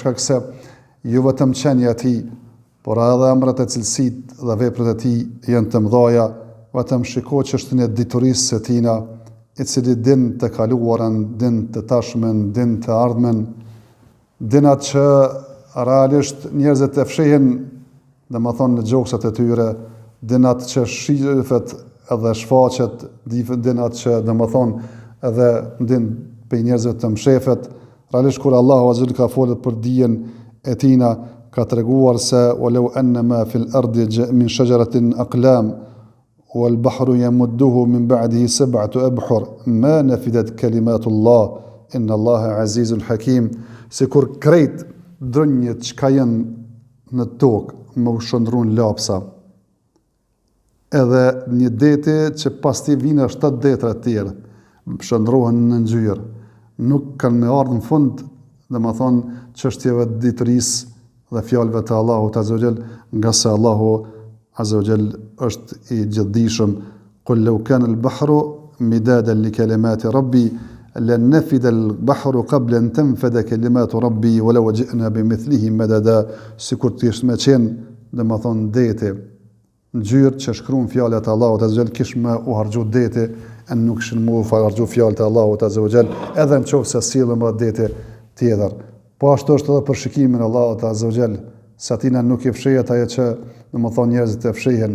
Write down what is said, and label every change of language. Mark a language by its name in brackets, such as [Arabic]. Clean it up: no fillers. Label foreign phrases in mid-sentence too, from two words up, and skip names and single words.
[Albanian] shkak se jo vetëm qenia e tij, por edhe emrat e cilësitë dhe veprat e tij janë të mëdha, vetëm shiko çështën e diturisë së tina, i cili din të kaluarën, din të tashmen, din të ardhmen, din atë që realisht njerëzit e fshihen, domethënë në gjoksat e tyre, din atë që shifet edhe shfaqet, din atë që domethënë edhe din për njerëzve të mshefet. Realisht kur Allahu [Arabic] عز وجل [Albanian] ka folur për dijen e tina, ka treguar se [Arabic] ولو أن ما في الأرض من شجرة أقلام والبحر يمده من بعده سبعة أبحر ما نفدت كلمات الله إن الله عزيز حكيم. [Albanian] Sikur krejt drënjët që janë në tokë më shndrun lapsa, edhe një deti që pas ti vinë 7 detra të tjerë, shndrohen në ngjyrë, nuk kanë me ardhë në fund, domethënë çështjeve të ditërisë dhe fjalëve të Allahut [Arabic] عز وجل, [Albanian] nga se Allahu [Arabic] عز وجل [Albanian] është i gjithdijshëm. [Arabic] قل لو كان البحر مدادا لكلمات ربي لنفد البحر قبل أن تنفد كلمات ربي ولو جئنا بمثله مددا. [Albanian] Sikur të ishte me qenë, domethënë deti, ngjyrë që shkruan fjalët e Allahut [Arabic] عز وجل, [Albanian] kish më u harxhu deti, e nuk kishin më u harxhu fjalët e Allahut [Arabic] عز وجل, [Albanian] edhe nëse sillen më deti tjetër. Po ashtu është edhe për shikimin e Allahut [Arabic] عز وجل, [Albanian] se atina nuk i fshihet ajo që domethënë njerëzit e fshihen.